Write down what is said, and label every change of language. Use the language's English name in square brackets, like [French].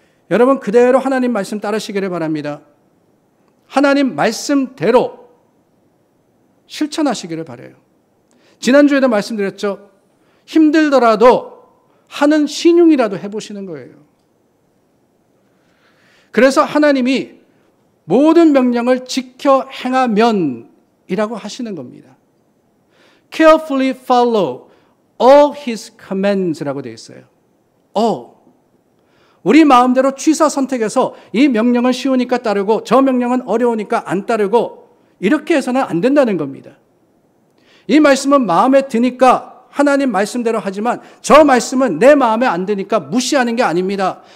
[Korean] 여러분 그대로 하나님 말씀 따르시기를 바랍니다. 하나님 말씀대로 실천하시기를 바라요. 지난주에도 말씀드렸죠. 힘들더라도 하는 신용이라도 해보시는 거예요. 그래서 하나님이 모든 명령을 지켜 행하면 이라고 하시는 겁니다. [English] Carefully follow all his commands [Korean] 라고 되어 있어요. 우리 마음대로 취사 선택해서 이 명령은 쉬우니까 따르고 저 명령은 어려우니까 안 따르고 이렇게 해서는 안 된다는 겁니다. 이 말씀은 마음에 드니까 하나님 말씀대로 하지만 저 말씀은 내 마음에 안 드니까 무시하는 게 아닙니다.